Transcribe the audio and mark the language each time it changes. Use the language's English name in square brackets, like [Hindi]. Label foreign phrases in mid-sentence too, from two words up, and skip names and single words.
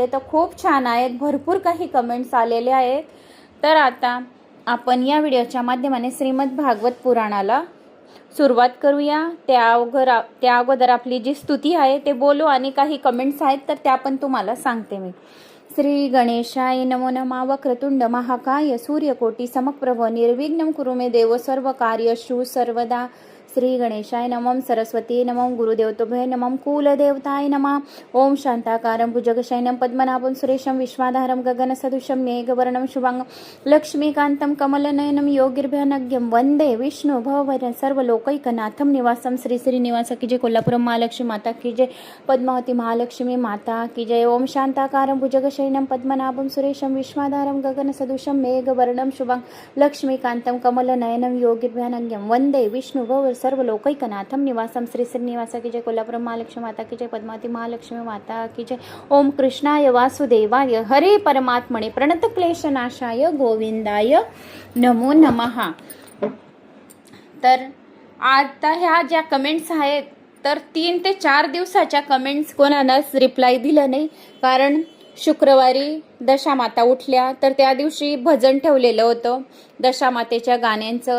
[Marathi] तर खूप छान आहेत, भरपूर काही कमेंट्स आलेले आहेत। तर आता आपण या व्हिडिओच्या माध्यमाने श्रीमद भागवत पुराणाला सुरुवात करूया। त्या अगोदर आपली जी स्तुती आहे ते बोलू आणि काही कमेंट्स आहेत तर त्या पण तुम्हाला सांगते मी। [Sanskrit] श्री गणेशाय नमो नमः। वक्रतुंड महाकाय सूर्यकोटि समप्रभ निर्विघ्नं कुरु मे देव सर्व कार्येषु सर्वदा। श्री गणेशाय नमः। सरस्वती नमः। गुरुदेवताभ्यो नमः। कुलदेवताय नमः। ओम शांताकारं भुजगशयनं पद्मनाभं सुरेशं विश्वाधारं गगनसदृशं मेघवर्णं शुभांगं लक्ष्मीकान्तं कमलनयनं योगिर्भ्यानग्यं वन्दे विष्णु भवभयं सर्वलोकैकनाथं निवासं। [Hindi] श्री श्रीनिवास की जय। कोल्हापुरम महालक्ष्मी माता की जय। पद्मावती महालक्ष्मी माता की जय। [Sanskrit] ओम शांताकारं भुजगशयनं पद्मनाभं सुरेशं विश्वाधारं गगनसदृशं मेघवर्णं शुभांगं लक्ष्मीकान्तं कमलनयनं योगिर्भ्यानग्यं वन्दे विष्णु भव सर्व लोकैकनाथम निवासम। [Hindi] श्री श्रीनिवास की जय। कोल्हापुरम महालक्ष्मी माता की जय। पद्मावती महालक्ष्मी माता की जय। [Sanskrit] ओम कृष्णाय वासुदेवाय हरे परमात्मने प्रणतक्लेशनाशाय गोविंदाय नमो नमः। [Marathi] तर आता ह्या ज्या कमेंट्स आहेत तर 3 ते 4 दिवसाच्या कमेंट्स कोणालाच रिप्लाय दिलं नाही, कारण शुक्रवारी दशामाता उठल्या तर त्या दिवशी भजन ठेवलेलं होतं दशामातेच्या गाण्यांचं।